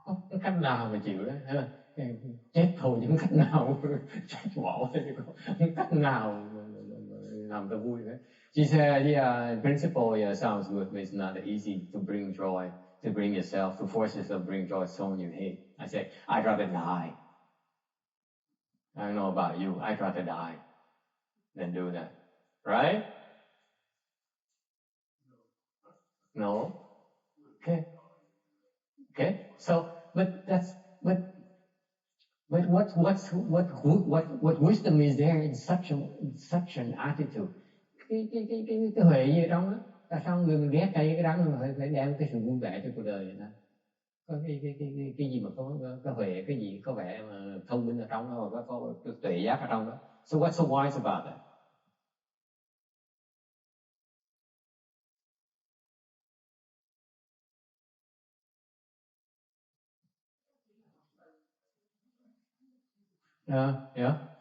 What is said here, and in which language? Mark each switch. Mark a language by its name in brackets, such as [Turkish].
[Vietnamese] Cái cách nào mà chịu đó, chết thôi chứ cách nào chết bỏ thôi chứ không cách nào làm cho vui đấy. [English] She said, yeah, in principle, sounds good, but it's not easy to bring joy, to bring yourself, to force yourself to bring joy to someone you hate. I say, I'd rather die. I don't know about you, I'd rather die than do that. Right? No? Okay. So, but But what wisdom is there in such an attitude? [Vietnamese] Cái huệ gì ở trong đó? Tại sao người ghét cái đắng mà phải đem cái sự vui vẻ cho cuộc đời vậy đó? Có cái gì mà có huệ, cái gì có vẻ mà thông minh ở trong đó, và có tuệ giác ở trong đó. [English] So what's so wise about that? Yeah.